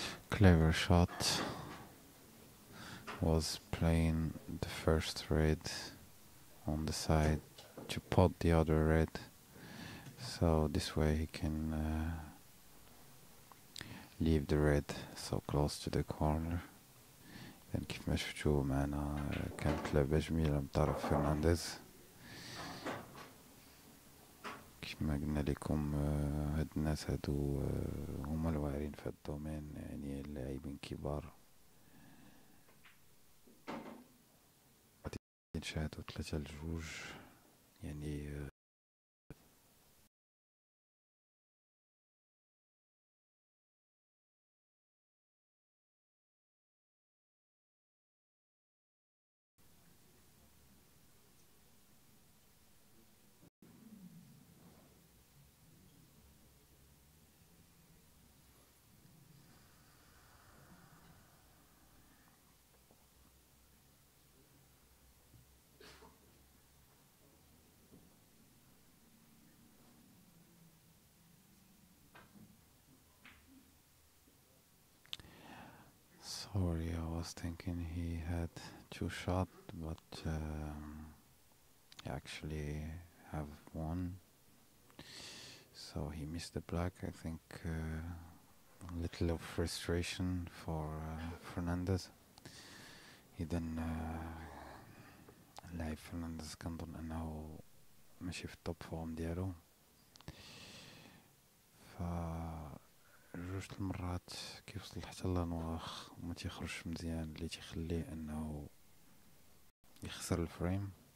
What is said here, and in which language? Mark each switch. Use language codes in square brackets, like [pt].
[en] Clever shot. Was playing the first red on the side to pot the other red, so this way he can leave the red so close to the corner. [ar] يعني كيف ما شفتوا معنا كانت لعبة جميلة من طرف فرنانديز. كيف ما قلنا لكم هاد الناس هادو هما الواعرين في الدومين، يعني اللاعبين كبار. نشاهدوا 3-2 يعني [en] sorry, I was thinking he had 2 shots, but he actually have 1. So he missed the black. I think a little of frustration for Fernandez. [ar] إذا اللاعب فرنانديز كنظن أنه ماشي في التوب فورم ديالو، ف جوج المرات كيوصل حتى لانواخ وما تيخرجش مزيان، اللي تيخليه انه يخسر الفريم.